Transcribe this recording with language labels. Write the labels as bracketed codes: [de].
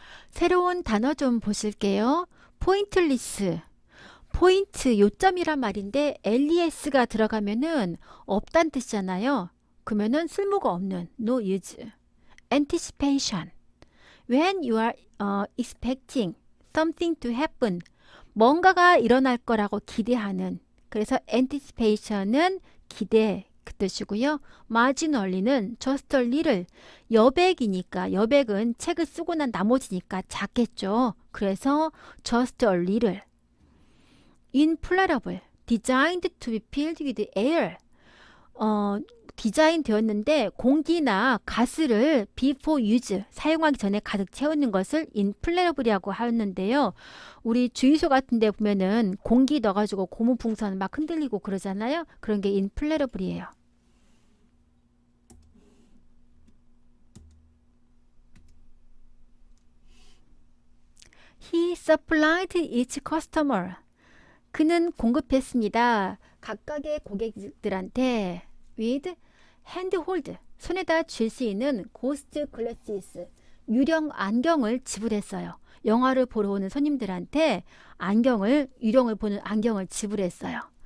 [ko] 새로운 단어 좀 보실게요. 포인트리스. 포인트, 요점이란 말인데 LES가 들어가면은 없단 뜻이잖아요. 그러면은 쓸모가 없는 [en] no use. anticipation. When you are expecting something to happen. [ko] 뭔가가 일어날 거라고 기대하는. 그래서 anticipation은 기대 그 뜻이고요. [en] marginally는 just a little. [ko] 여백이니까 여백은 책을 쓰고 난 나머지니까 작겠죠. [en] 그래서 just a little. inflatable. designed to be filled with air. [ko] 디자인 되었는데 공기나 가스를 [en] before use [ko] 사용하기 전에 가득 채우는 것을 inflatable이라고 하는데요. 우리 주유소 같은 데 보면은 공기 넣어가지고 고무풍선 막 흔들리고 그러잖아요. 그런 게 inflatable이에요. [en] He supplied each customer. [ko] 그는 공급했습니다. 각각의 고객들한테 [en] with handhold, [ko] 손에다 쥘 수 있는 ghost glasses, 유령 안경을 지불했어요. 영화를 보러 오는 손님들한테 유령을 보는 안경을 지불했어요.